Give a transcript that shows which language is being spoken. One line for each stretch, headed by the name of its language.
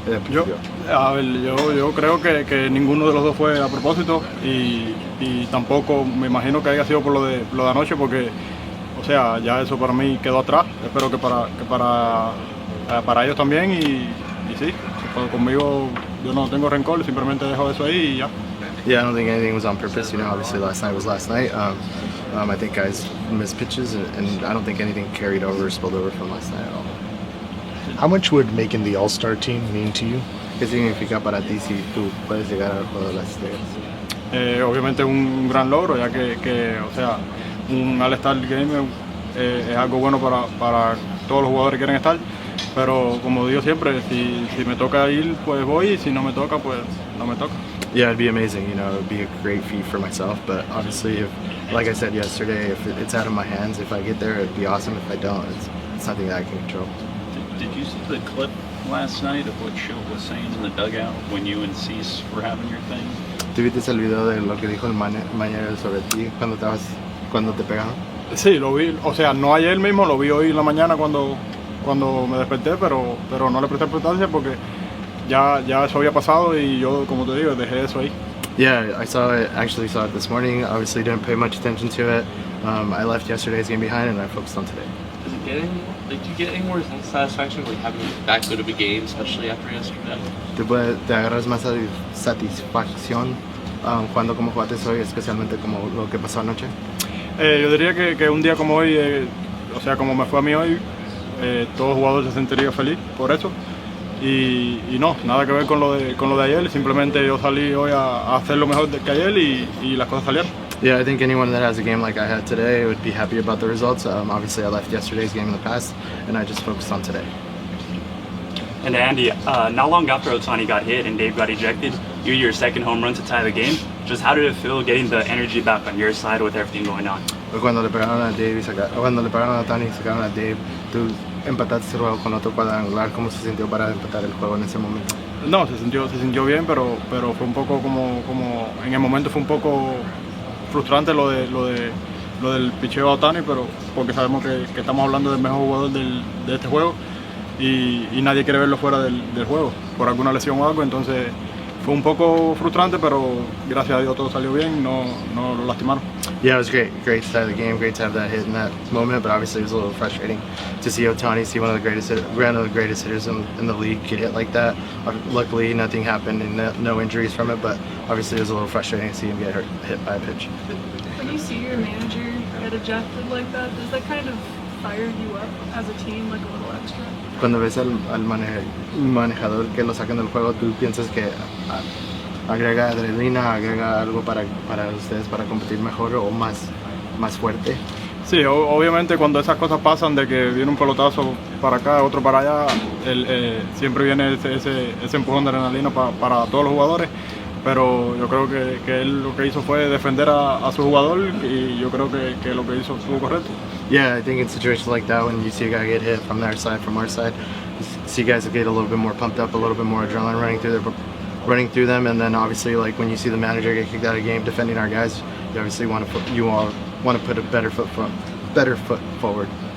Spanish: Yo creo que ninguno de los dos fue a propósito, y tampoco me imagino que haya sido por lo de anoche, porque, o sea, ya eso para mí quedó atrás. Espero que para ellos también, y sí, conmigo yo no tengo rencor, simplemente dejo eso ahí y ya.
English: Yeah, I don't think anything was on purpose. You know, obviously last night was last night. I think guys missed pitches, and I don't think anything carried over or spilled over from last night at all. How much would making the All-Star team mean to you?
Spanish: ¿Qué significa para ti si tú puedes llegar al juego de las estrellas? Obviamente un gran logro, ya que o sea, un All-Star Game es algo bueno para todos los jugadores que quieren estar. Pero como digo siempre, si me toca ir, pues voy, y si no me toca, pues no me toca.
English: Yeah, it'd be amazing, you know, it'd be a great feat for myself, but obviously, like I said yesterday, if it's out of my hands, if I get there, it'd be awesome. If I don't, it's something that I can control. Did you see the clip last night of what Schilt was saying in the dugout when you and Cease were having your thing?
Spanish: ¿Tuviste el video de lo que dijo el manager sobre ti cuando te pegaron? Sí, lo vi, o sea, no ayer mismo, lo vi hoy en la mañana cuando me desperté, pero no le presté importancia porque ya eso había pasado, y yo, como te digo, dejé eso ahí.
English: Yeah, I actually saw it this morning. Obviously didn't pay much attention to it. I left yesterday's game behind, and I focused on today. Did you get any more satisfaction like having that good of a game, especially after yesterday?
Spanish: ¿Te agarras más satisfacción cuando como jugaste hoy, especialmente como lo que pasó anoche? Yo diría que un día como hoy, o sea, como me fue a mí hoy, todo jugador se sentiría feliz por eso, y no, nada que ver con lo de ayer. Simplemente yo salí hoy a hacer lo mejor que ayer, y las cosas salieron.
English: Yeah, I think anyone that has a game like I had today would be happy about the results. Obviously I left yesterday's game in the past, and I just focused on today. And Andy, not long after Ohtani got hit and Dave got ejected, you had your second home run to tie the game. Just how did it feel getting the energy back on your side with everything going on?
Spanish: Cuando le pegaron a Ohtani y sacaron a Dave, tú empataste el juego con otro cuadrangular. ¿Cómo se sintió para empatar el juego en ese momento? No, se sintió bien, pero fue un poco como en el momento fue un poco frustrante lo del picheo a Ohtani, pero porque sabemos que estamos hablando del mejor jugador de este juego, y nadie quiere verlo fuera del juego por alguna lesión o algo. Entonces fue un poco frustrante, pero gracias a Dios todo salió bien, no lo lastimaron.
English: Yeah, it was great. Great to start the game. Great to have that hit in that moment, but obviously it was a little frustrating to see Otani, see one of the greatest hitters in the league get hit like that. Luckily, nothing happened and no injuries from it, but obviously it was a little frustrating to see him get hit by a pitch. When you see your manager get ejected like that, does that kind of fire you up as a team, like a little extra?
Spanish: Cuando ves al manejador que lo sacan del juego, ¿tú piensas que agrega adrenalina, agrega algo para ustedes para competir mejor o más fuerte? Sí, obviamente cuando esas cosas pasan, de que viene un pelotazo para acá, otro para allá, siempre viene ese empujón de adrenalina para todos los jugadores. Pero yo creo que él lo que hizo fue defender a su jugador y yo creo que lo que hizo estuvo correcto.
English: Yeah, I think in situations like that, when you see a guy get hit from their side, from our side, you see guys get a little bit more pumped up, a little bit more adrenaline running through them, and then obviously like when you see the manager get kicked out of the game defending our guys, you obviously want to put a better foot forward.